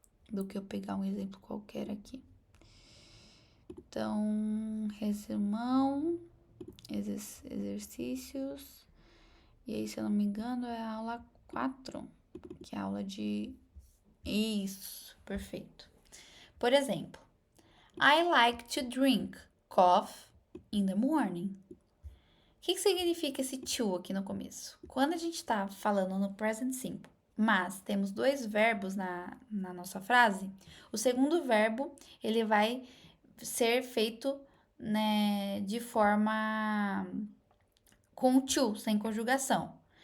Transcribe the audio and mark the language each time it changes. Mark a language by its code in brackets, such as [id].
[pt] Do que eu pegar um exemplo qualquer aqui. Então, resumão, exercícios. E aí, se eu não me engano, é a aula 4, que é a aula de... Isso, perfeito. Por exemplo, [en] I like to drink coffee in the morning. [pt] O que significa esse to aqui no começo? Quando a gente está falando no present simple, mas temos dois verbos na nossa frase, o segundo verbo, ele vai ser feito, né, de forma com o to, sem conjugação.